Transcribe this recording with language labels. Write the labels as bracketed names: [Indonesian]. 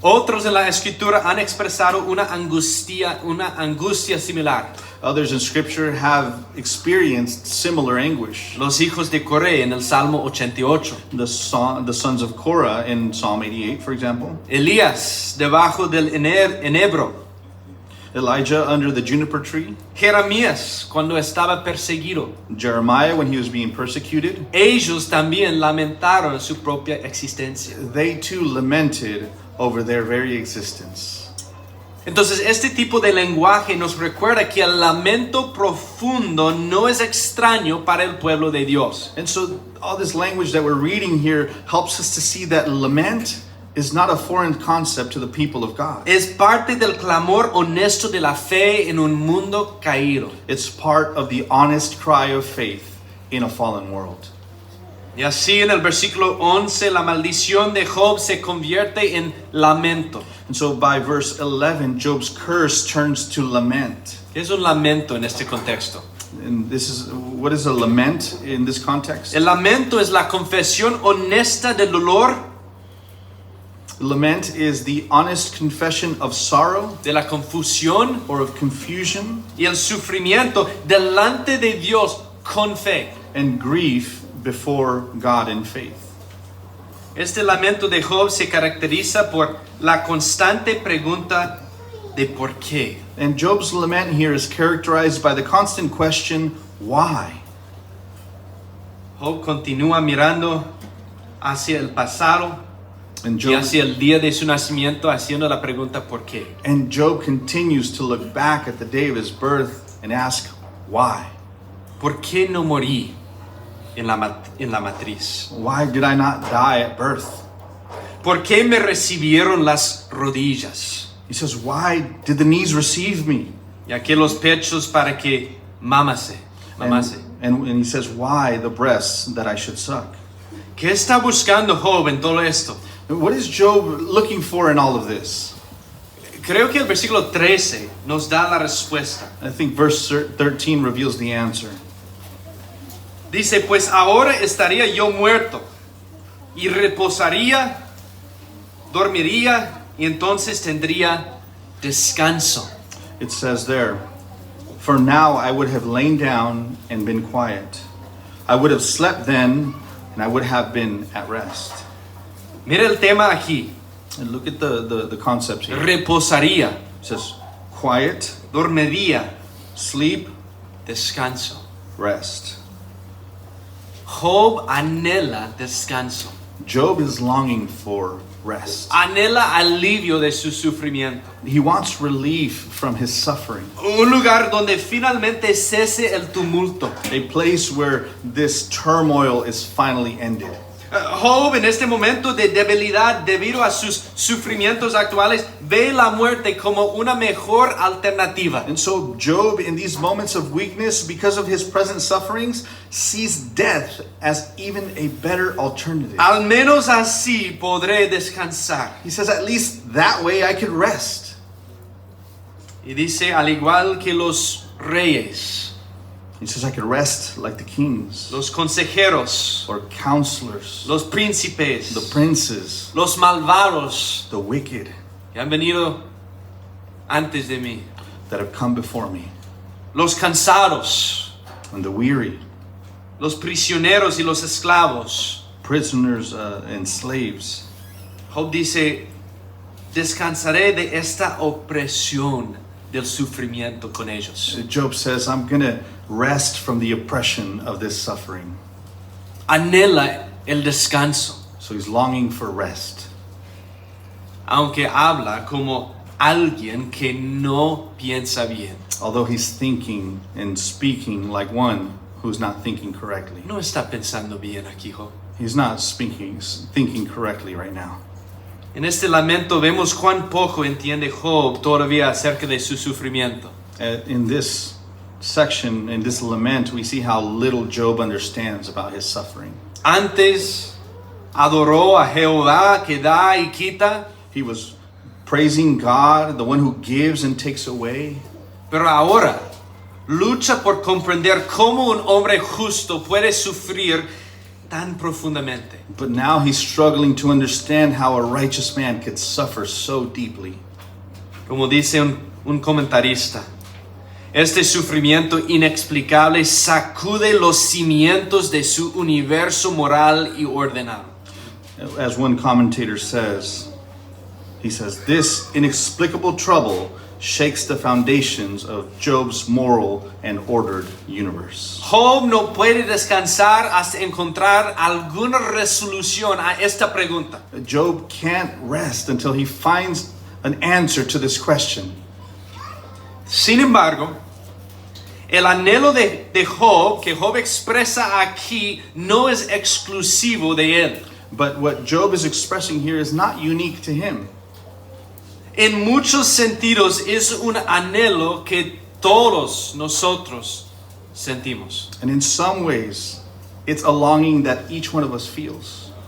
[Spanish] Otros en la escritura han expresado una angustia similar. [English] Others in scripture have experienced similar anguish. [Spanish] Los hijos de Coré en el Salmo 88. [English] The sons of Korah in Psalm 88, for example. [Spanish] Elías debajo del enebro. [English] Elijah under the juniper tree. [Spanish] Jeremías cuando estaba perseguido. [English] Jeremiah when he was being persecuted. [Spanish] Ellos también lamentaron su propia existencia. [English] They too lamented over their very existence. [Spanish] Entonces, este tipo de lenguaje nos recuerda que el lamento profundo no es extraño para el pueblo de Dios. [English] And so all this language that we're reading here helps us to see that lament is not a foreign concept to the people of God. [Spanish] Es parte del clamor honesto de la fe en un mundo caído. [English] It's part of the honest cry of faith in a fallen world. [Spanish] Y así en el versículo 11 la maldición de Job se convierte en lamento. [English] And so by verse 11, Job's curse turns to lament. [Spanish] ¿Qué es un lamento en este contexto? [English] And what is a lament in this context? [Spanish] El lamento es la confesión honesta del dolor, [English] Lament is the honest confession of sorrow [Spanish] de la confusión [English] or of confusion [Spanish] y el sufrimiento delante de Dios con fe. [English] and grief before God in faith. [Spanish] Este lamento de Job se caracteriza por la constante pregunta de por qué. [English] And Job's lament here is characterized by the constant question, why? [Spanish] Job continúa mirando hacia el pasado [English] And [Spanish] y Job, hacia el día de su nacimiento haciendo la pregunta por qué. [English] and Job continues to look back at the day of his birth and ask, why? [Spanish] ¿Por qué no morí en la matriz? [English] Why did I not die at birth? [Spanish] ¿Por qué me recibieron las rodillas? [English] He says, why did the knees receive me? [Spanish] Y aquí los pechos para que mamase. [English] And he says, why the breasts that I should suck? [Spanish] ¿Qué está buscando Job en todo esto? [English] What is Job looking for in all of this? [Spanish] Creo que el versículo 13 nos da la respuesta. [English] I think verse 13 reveals the answer. [Spanish] Dice, pues ahora estaría yo muerto y reposaría, dormiría y entonces tendría descanso. [English] It says there, for now I would have lain down and been quiet. I would have slept then, and I would have been at rest. [Spanish] Mira el tema aquí. [English] And look at the concept here. [Spanish] Reposaría, [English] It says quiet, [Spanish] dormiría, [English] sleep, [Spanish] descanso. [English] rest. [Spanish] Job anhela descanso. [English] Job is longing for rest. [Spanish] Anhela alivio de su sufrimiento. [English] He wants relief from his suffering. [Spanish] Un lugar donde finalmente cese el tumulto. [English] A place where this turmoil is finally ended. [Spanish] Job en este momento de debilidad debido a sus sufrimientos actuales ve la muerte como una mejor alternativa. [English] And so Job, in these moments of weakness, because of his present sufferings, sees death as even a better alternative. [Spanish] Al menos así podré descansar. [English] He says, at least that way I could rest. [Spanish] Y dice, al igual que los reyes, [English] He says, I could rest like the kings, [Spanish] los consejeros, [English] or counselors, [Spanish] los príncipes, [English] the princes, [Spanish] los malvados [English] the wicked [Spanish] que han venido antes de mí, [English] that have come before me, [Spanish] los cansados, [English] and the weary, [Spanish] los prisioneros y los esclavos. [English] prisoners and slaves. [Spanish] Job dice, descansaré de esta opresión del sufrimiento con ellos. [English] Job says, I'm going to rest from the oppression of this suffering. [Spanish] Anhela el descanso, [English] So he's longing for rest. [Spanish] aunque habla como alguien que no piensa bien. [English] Although he's thinking and speaking like one who's not thinking correctly. [Spanish] No está pensando bien aquí, Job. [English] He's not thinking correctly right now. [Spanish] En este lamento vemos cuán poco entiende Job todavía acerca de su sufrimiento. [English] In this section, in this lament, we see how little Job understands about his suffering. [Spanish] Antes adoró a Jehová que da y quita, [English] He was praising God, the one who gives and takes away. [Spanish] pero ahora lucha por comprender cómo un hombre justo puede sufrir tan profundamente. [English] But now he's struggling to understand how a righteous man could suffer so deeply. [Spanish] Como dice un comentarista, este sufrimiento inexplicable sacude los cimientos de su universo moral y ordenado. [English] As one commentator says, he says, this inexplicable trouble shakes the foundations of Job's moral and ordered universe. [Spanish] Job no puede descansar hasta encontrar alguna resolución a esta pregunta. [English] Job can't rest until he finds an answer to this question. [Spanish] Sin embargo, el anhelo de Job, que Job expresa aquí, no es exclusivo de él. [English] But what Job is expressing here is not unique to him. [Spanish] En muchos sentidos es un anhelo que todos nosotros sentimos. [English] And in some ways, it's a longing that each one of us feels.